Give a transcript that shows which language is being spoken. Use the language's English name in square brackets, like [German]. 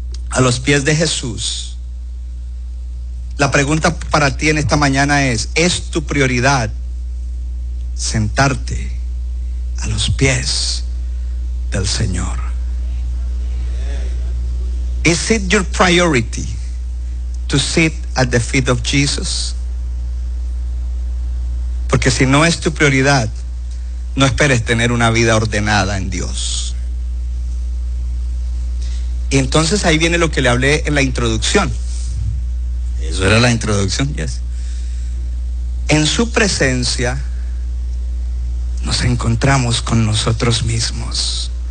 [Spanish] A los pies de Jesús. La pregunta para ti en esta mañana ¿es tu prioridad sentarte a los pies del Señor? [English] Is it your priority to sit at the feet of Jesus? [Spanish] Porque si no es tu prioridad, no esperes tener una vida ordenada en Dios. Y entonces ahí viene lo que le hablé en la introducción. Eso era la introducción, yes. En su presencia nos encontramos con nosotros mismos.